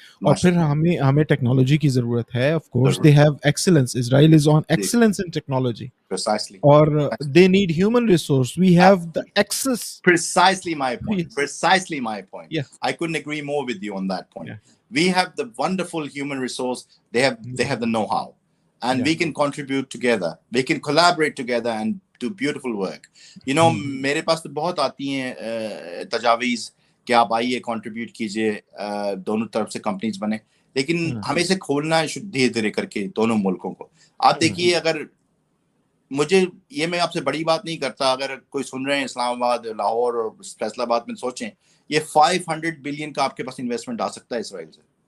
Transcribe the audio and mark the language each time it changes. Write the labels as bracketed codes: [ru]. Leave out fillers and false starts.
[ur] اور پھر ہمیں ٹیکنالوجی کی ضرورت ہے. [en] Of course they have excellence, Israel is on excellence in technology, اور they need human resource. We have the access. Precisely my point. Precisely my point. Yes. I couldn't agree more with you on that point. Yeah. We have the wonderful human resource. They have the know-how, and we can contribute together. We can collaborate together and do beautiful work. You know, [ur] میرے پاس تو بہت آتی ہیں تجاویز کہ آپ آئیے contribute کیجیے, دونوں طرف سے کمپنیز بنے, لیکن ہمیں اسے کھولنا ہے دھیرے دھیرے کر کے دونوں ملکوں کو. آپ دیکھیے, اگر مجھے یہ, میں آپ سے بڑی بات نہیں کرتا, اگر کوئی سن رہے ہیں اسلام آباد, لاہور اور فیصل آباد میں, سوچیں یہ 500 بلین کا آپ کے پاس انویسٹمنٹ آ سکتا ہے اسرائیل سے.